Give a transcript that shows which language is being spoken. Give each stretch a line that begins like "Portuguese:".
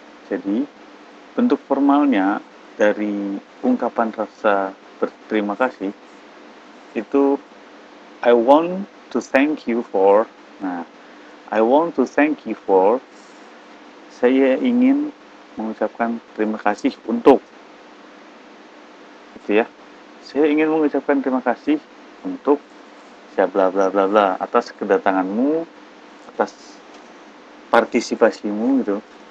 Indonesian: Jadi bentuk formalnya dari ungkapan rasa berterima kasih itu
English: I want to thank you for. Nah, I want to thank you for.
Indonesian: Saya ingin mengucapkan terima kasih untuk. Gitu ya. Saya ingin mengucapkan terima kasih untuk bla bla bla bla atas kedatanganmu, atas partisipasimu gitu.